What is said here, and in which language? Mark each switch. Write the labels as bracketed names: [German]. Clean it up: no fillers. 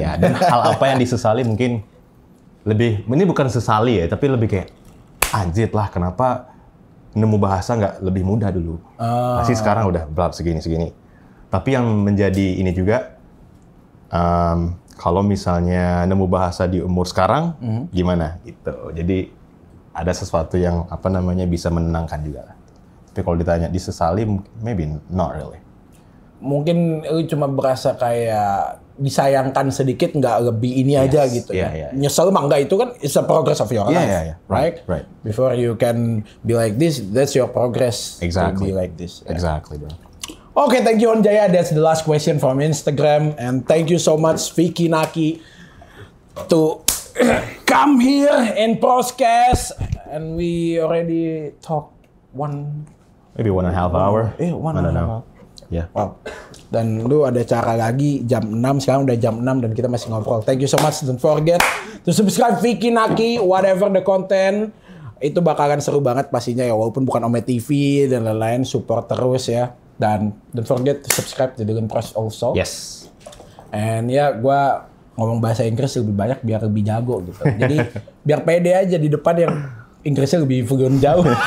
[Indonesian] Ya, dan hal apa yang disesali mungkin ini bukan sesali ya, tapi lebih kayak anjir lah kenapa nemu bahasa nggak lebih mudah dulu. Pasti sekarang udah belum segini. Tapi yang menjadi ini juga kalau misalnya nemu bahasa di umur sekarang, gimana gitu. Jadi ada sesuatu yang bisa menenangkan juga. Tapi kalau ditanya disesali, [English] maybe not really. [Indonesian] Mungkin lu cuma berasa kayak disayangkan sedikit, nggak lebih ini aja gitu. Nyesel mah enggak, itu kan [English] it's a progress of your life, right? Before you can be like this, that's your progress to be like this. Exactly, bro. Okay, thank you Honjaya. That's the last question from Instagram, and thank you so much Vicky Naki to come here in podcast, and we already talk maybe 1.5 hour. 1.5 hour. Yeah. Wow. [Indonesian] Dan lu ada cara lagi jam 6, sekarang udah jam 6 dan kita masih ngobrol. [English] Thank you so much. Don't forget to subscribe Vicky Naki, whatever the content. [Indonesian] Itu bakalan seru banget pastinya ya, walaupun bukan Ome TV dan lain-lain, support terus ya. Dan [English] don't forget to subscribe to Dugan Press also. Yes. And [Indonesian] ya, gua ngomong bahasa Inggris lebih banyak biar lebih jago gitu. Jadi biar pede aja di depan yang Inggrisnya lebih fluent jauh.